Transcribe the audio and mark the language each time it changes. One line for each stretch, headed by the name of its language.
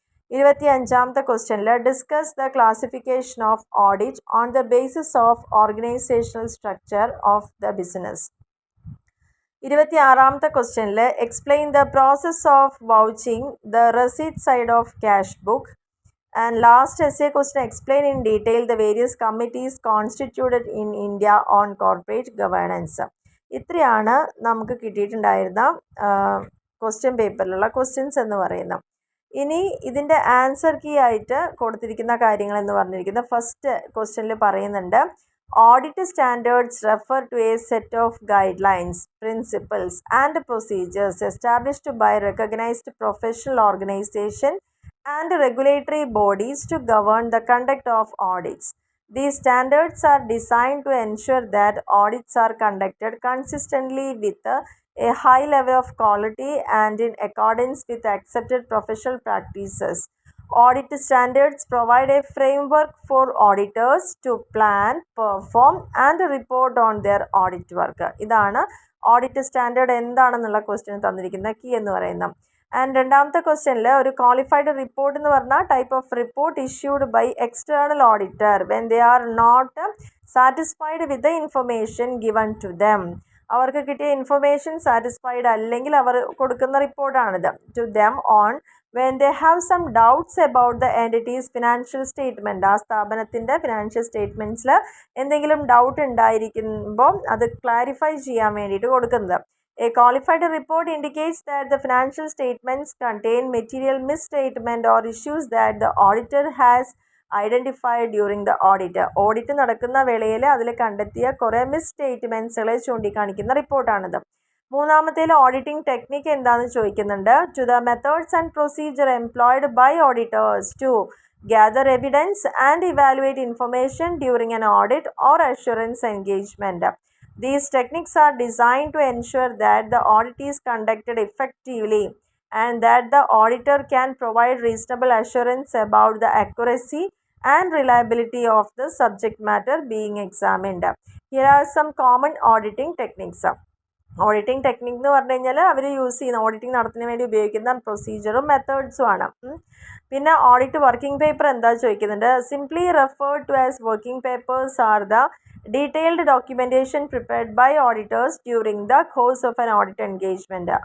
Malayalam: 25ാമത്തെ ക്വസ്റ്റ്യനിൽ
English: Discuss the classification of audit on the basis of organisational structure of the business.
Malayalam: 26ാമത്തെ ക്വസ്റ്റ്യനിൽ
English: Explain the process of vouching the receipt side of cash book. And last essay question, explain in detail the various committees constituted in India on corporate governance.
Malayalam: ഇത്രയാണ് നമുക്ക് കിട്ടിയിട്ടുണ്ടായിരുന്ന question പേപ്പറിലുള്ള questions എന്ന് പറയുന്നത്. ഇനി ഇതിൻ്റെ answer key ആയിട്ട് കൊടുത്തിരിക്കുന്ന കാര്യങ്ങൾ എന്ന് പറഞ്ഞിരിക്കുന്നത് ഫസ്റ്റ് ക്വസ്റ്റ്യനിൽ പറയുന്നുണ്ട്,
English: Audit standards refer to a set of guidelines, principles and procedures established by recognised professional organisation and regulatory bodies to govern the conduct of audits. These standards are designed to ensure that audits are conducted consistently with a high level of quality and in accordance with accepted professional practices. Audit standards provide a framework for auditors to plan, perform and report on their audit work.
Malayalam: ഇതാണ് audit standard എന്താണെന്നുള്ള question തന്നിരിക്കുന്ന key എന്ന് പറയുന്നത്. And രണ്ടാമത്തെ ക്വസ്റ്റ്യനിൽ ഒരു qualified report എന്ന് പറഞ്ഞാൽ
English: Type of report issued by external auditor when they are not satisfied with the information given to them.
Malayalam: അവർക്ക് കിട്ടിയ ഇൻഫർമേഷൻ സാറ്റിസ്ഫൈഡ് അല്ലെങ്കിൽ അവർ കൊടുക്കുന്ന റിപ്പോർട്ടാണിത്.
English: To them on when they have some doubts about the entity's financial statement.
Malayalam: ആ സ്ഥാപനത്തിൻ്റെ financial സ്റ്റേറ്റ്മെൻറ്റ്സിൽ എന്തെങ്കിലും doubt ഉണ്ടായിരിക്കുമ്പോൾ അത് clarify ചെയ്യാൻ വേണ്ടിയിട്ട് കൊടുക്കുന്നത്.
English: A qualified report indicates that the financial statements contain material misstatement or issues that the auditor has identified during the audit.
Malayalam: Audit നടക്കുന്ന വേളയിൽ അതിൽ കണ്ടെത്തിയ കുറേ മിസ്സ്റ്റേറ്റ്മെൻറ്റ്സുകളെ ചൂണ്ടിക്കാണിക്കുന്ന റിപ്പോർട്ടാണിത്. മൂന്നാമത്തേൽ ഓഡിറ്റിംഗ് ടെക്നിക്ക് എന്താണെന്ന് ചോദിക്കുന്നുണ്ട്.
English: To the methods and procedure employed by auditors to gather evidence and evaluate information during an audit or assurance engagement. These techniques are designed to ensure that the audit is conducted effectively and that the auditor can provide reasonable assurance about the accuracy and reliability of the subject matter being examined. Here are some common auditing techniques.
Malayalam: Auditing technique എന്ന് പറഞ്ഞു കഴിഞ്ഞാൽ അവർ use ചെയ്യുന്ന auditing നടത്തുന്നതിന് വേണ്ടി ഉപയോഗിക്കുന്ന പ്രൊസീജിയറും മെത്തേഡ്സും ആണ്. പിന്നെ audit working paper എന്താ ചോദിക്കുന്നുണ്ട്.
English: Simply refer to as working papers are the detailed documentation prepared by auditors during the course of an audit engagement.